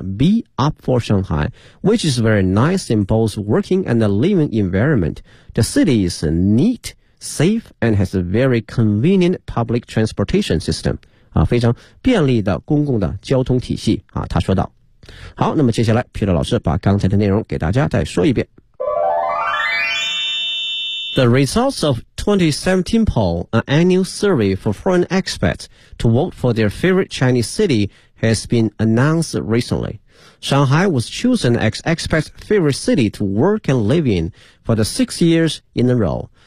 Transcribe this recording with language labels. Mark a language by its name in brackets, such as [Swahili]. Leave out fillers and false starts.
[English] Be up for Shanghai, which is very nice in both working and the living environment. The city is neat, safe, and has a very convenient public transportation system. [Chinese] 非常便利的公共的交通体系啊，他说道。好，那么接下来 Peter 老师把刚才的内容给大家再说一遍。 [English] The results of 2017 poll, an annual survey for foreign expats to vote for their favorite Chinese city, has been announced recently. Shanghai was chosen as expats' favorite city to work and live in for the 6 years in a row.